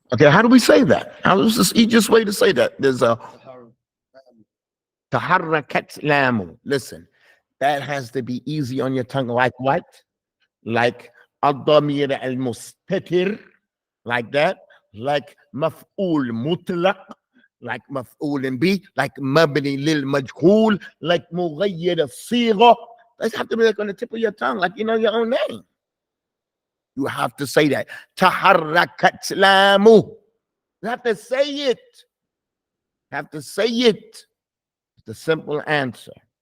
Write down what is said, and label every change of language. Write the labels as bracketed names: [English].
[English] Okay, how do we say that? How is this the easiest way to say that? There's a [Arabic] تحركت لامه. [English] Listen, that has to be easy on your tongue. Like what? Like الضمير المستتر, like that. Like مفعول مطلق, like مفعول به, like مبني للمجهول, like مغير الصيغة. That's have to be like on the tip of your tongue, like you know your own name. You have to say that. [Arabic] تحركت لامه. [English] You have to say it. You have to say it. It's the simple answer.